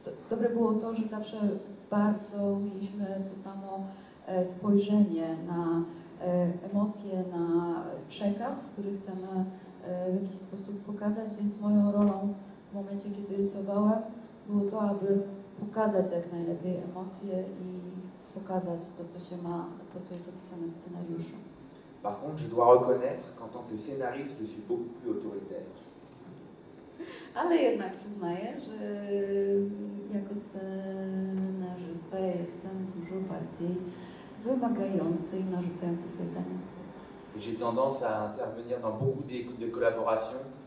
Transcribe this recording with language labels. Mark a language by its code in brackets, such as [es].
[pl] Dobre było to, że zawsze bardzo mieliśmy to samo spojrzenie na emocje, na przekaz, który chcemy w jakiś sposób pokazać, więc moją rolą w momencie, kiedy rysowałem, było to, aby pokazać jak najlepiej emocje i pokazać to, co się ma, to, co jest opisane w scenariuszu. [fr] Par contre, je dois reconnaître qu'en tant que scénariste, je suis beaucoup plus autoritaire. [pl] Ale jednak przyznaję, że jako scenarzysta jestem dużo bardziej wymagający i narzucający swoje zdanie. [fr] J'ai tendance à intervenir dans beaucoup de collaborations.